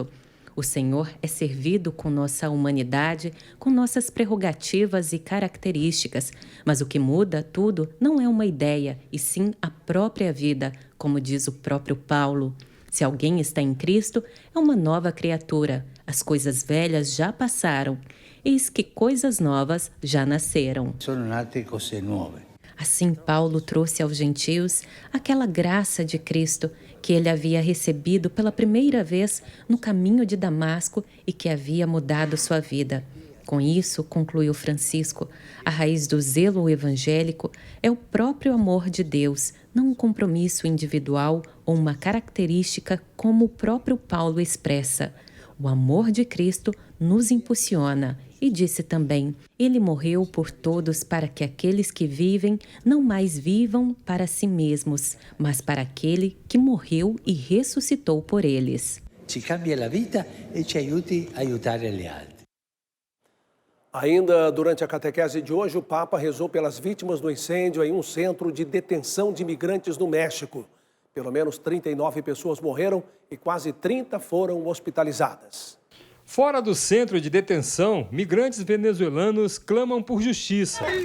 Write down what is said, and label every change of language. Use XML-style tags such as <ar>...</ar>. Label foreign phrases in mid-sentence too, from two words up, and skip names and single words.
<pt>O Senhor é servido com nossa humanidade, com nossas prerrogativas e características, mas o que muda tudo não é uma ideia, e sim a própria vida, como diz o próprio Paulo. Se alguém está em Cristo, é uma nova criatura. As coisas velhas já passaram, eis que coisas novas já nasceram.</pt> <it>Sono nate cose nuove.</it> <pt>Assim, Paulo trouxe aos gentios aquela graça de Cristo que ele havia recebido pela primeira vez no caminho de Damasco e que havia mudado sua vida. Com isso, concluiu Francisco, a raiz do zelo evangélico é o próprio amor de Deus, não um compromisso individual ou uma característica como o próprio Paulo expressa. O amor de Cristo nos impulsiona. E disse também, ele morreu por todos para que aqueles que vivem não mais vivam para si mesmos, mas para aquele que morreu e ressuscitou por eles.</pt> <it>Ci cambia a vida e ci aiuti a aiutare gli altri.</it> <pt>Ainda durante a catequese de hoje, o Papa rezou pelas vítimas do incêndio em um centro de detenção de imigrantes no México. Pelo menos 39 pessoas morreram e quase 30 foram hospitalizadas. Fora do centro de detenção, migrantes venezuelanos clamam por justiça.</pt>